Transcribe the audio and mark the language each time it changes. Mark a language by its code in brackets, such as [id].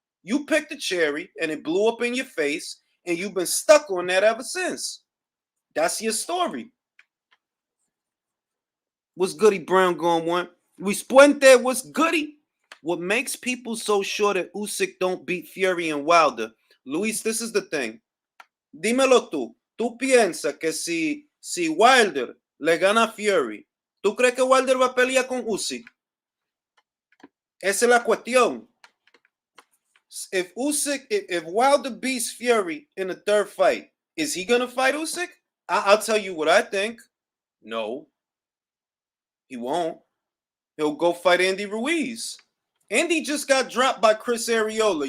[en] You picked the cherry and it blew up in your face, and you've been stuck on that ever since. That's your story. What's goody, Brown going one? Luis Puente, what's goody? What makes people so sure that Usyk don't beat Fury and Wilder? Luis, this is the thing. [es] Dímelo tú. ¿Tú piensas que si Wilder le gana a Fury, tú crees que Wilder va a pelear con Usyk? Esa es la cuestión. [en] If Wilder beats Fury in the third fight, is he gonna fight Usyk? I'll tell you what I think. No, he won't. He'll go fight Andy Ruiz. Andy just got dropped by Chris Arreola.